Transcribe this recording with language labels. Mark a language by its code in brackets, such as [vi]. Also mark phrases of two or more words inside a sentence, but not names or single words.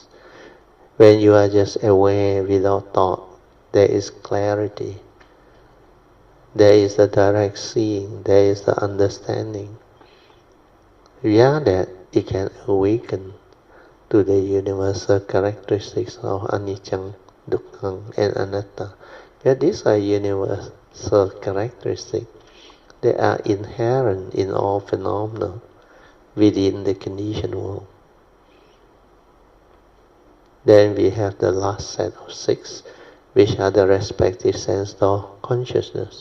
[en] When you are just aware without thought, there is clarity. There is the direct seeing, there is the understanding. Via that, it can awaken to the universal characteristics of anicca, dukkha, and anatta. Yet these are universal characteristics. They are inherent in all phenomena within the conditioned world. Then we have the last set of 6, which are the respective sense of consciousness.